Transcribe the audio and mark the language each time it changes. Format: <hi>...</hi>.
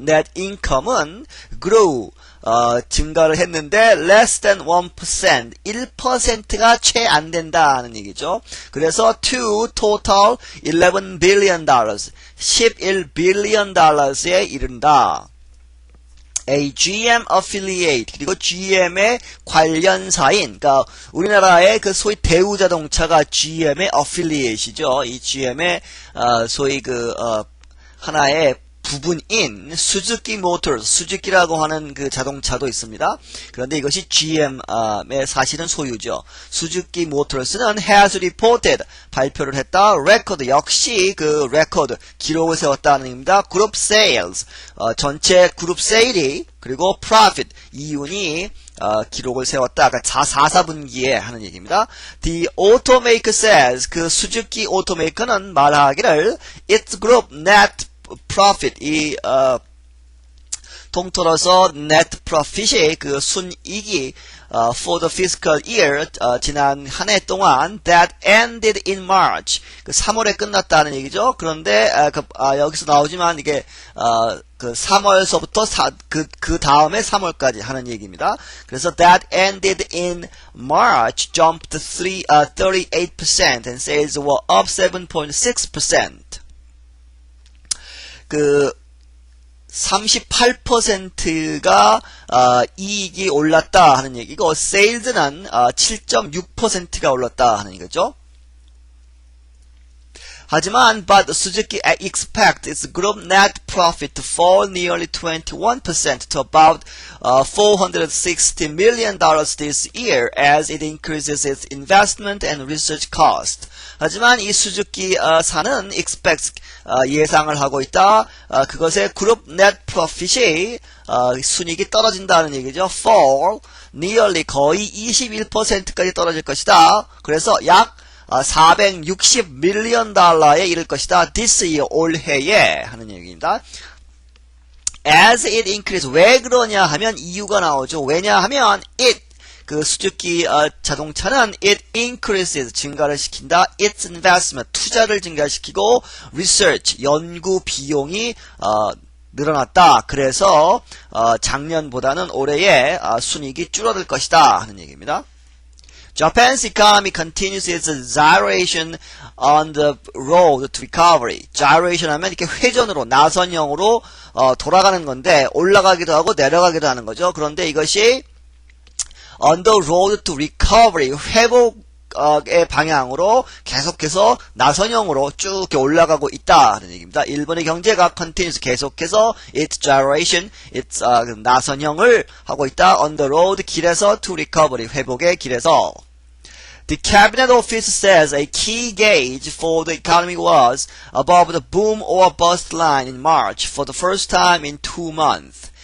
<ko>net income은 grow 증가를 했는데</ko> <en>less than 1%</en> <ko>1%가 채 안 된다는 얘기죠. 그래서</ko> <en>to total 11 billion dollars</en> <ko>11 billion dollars에 이른다.</ko> <en>A GM affiliate</en> <ko>그리고 GM의 관련사인 그러니까 우리나라의 그 소위 대우자동차가 GM의 affiliate이죠. 이 GM의 소위 하나의 부분인 수즈키 모터스, 수즈키라고 하는 그 자동차도 있습니다. 그런데 이것이 GM의 사실은 소유죠. 수즈키 모터스는</ko> <en>has reported</en> <ko>발표를 했다. record 역시 그 record 기록을 세웠다는 의미입니다.</ko> <en>group sales</en> <ko>전체 그룹 세일이 그리고 profit 이윤이 기록을 세웠다. 그러니까 4사분기에 하는 얘기입니다.</ko> <en>The automaker says</en> <ko>그 수즈키 오토메이커는 말하기를</ko> <en>its group net profit</en> <ko>통틀어서</ko> <en>net profit의</en> <ko>그 순이익이</ko> <en>for the fiscal year</en> <ko>지난 한 해 동안</ko> <en>that ended in March</en> <ko>그 3월에 끝났다는 얘기죠. 그런데 여기서 나오지만 이게 그 3월서부터 그 다음에 3월까지 하는 얘기입니다.</ko> <en>그래서 that ended in March jumped 38% and sales were up 7.6%.</en> <ko>그 38%가 이익이 올랐다 하는 얘기고 세일즈는 7.6%가 올랐다 하는 얘기죠.</ko> <en>하지만 but Suzuki expects its group net profit to fall nearly 21% to about $460 million this year as it increases its investment and research cost.</en> <ko>하지만 이 수즈키 사는 expects 예상을 하고 있다. 그것의 그룹 net profit이 순이익이 떨어진다는 얘기죠.</ko> <en>fall nearly</en> <ko>거의 21%까지 떨어질 것이다. 그래서 약 460 밀리언 달러에 이를 것이다.</ko> <en>this year</en> <ko>올해에 하는 얘기입니다.</ko> <en>as it increases</en> <ko>왜 그러냐 하면 이유가 나오죠. 왜냐하면 it 그 수즈키 자동차는</ko> <en>it increases</en> <ko>증가를 시킨다.</ko> <en>its investment</en> <ko>투자를 증가시키고 research 연구 비용이 늘어났다. 그래서 작년보다는 올해의 순이익이 줄어들 것이다 하는 얘기입니다.</ko> <en>Japan's economy continues its gyration on the road to recovery.</en> <ko>gyration 하면 이렇게 회전으로 나선형으로 돌아가는 건데 올라가기도 하고 내려가기도 하는 거죠. 그런데 이것이</ko> <en>on the road to recovery</en> <ko>회복의 방향으로 계속해서 나선형으로 쭉 이렇게 올라가고 있다는 얘기입니다. 일본의 경제가 continues 계속해서</ko> <en>its gyration,</en> <ko>its 나선형을 하고 있다.</ko> <en>on the road</en> <ko>길에서</ko> <en>to recovery</en> <ko>회복의 길에서.</ko> <en>The Cabinet Office says a key gauge for the economy was above the boom or bust line in March for the first time in 2 months.</en>